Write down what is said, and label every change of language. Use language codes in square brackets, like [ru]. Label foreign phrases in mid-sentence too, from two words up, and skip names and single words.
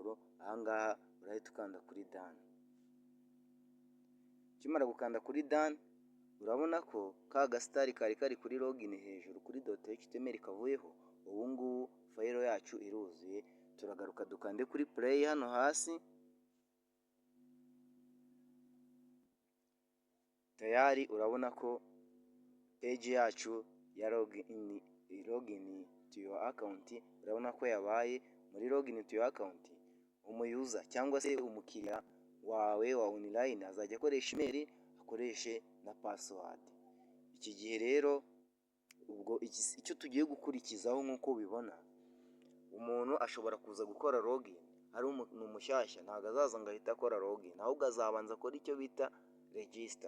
[rw] Ahangaha urahita ukanda kuri done. Ukimara gukanda kuri done urabona ko ka gasitari kari kuri login hejuru kuri .html kavuyeho. Ubu ngubu fayilo yacu iruzuye. Turagaruka dukande kuri play hano hasi. Tayari urabona ko page yacu ya [en] login to your account, [rw] urabona ko yabaye muri [en] login to your account. [rw] Umuyuza cyangwa se umukiriya wawe wa online azajya akoresha email, akoreshe na password. Iki gihe rero ubwo icyo tugiye gukurikizaho nk'uko ubibona, umuntu ashobora kuza gukora login ari umuntu mushyashya, ntabwo azaza ngo ahita akora login, ahubwo azabanza akora icyo bita register.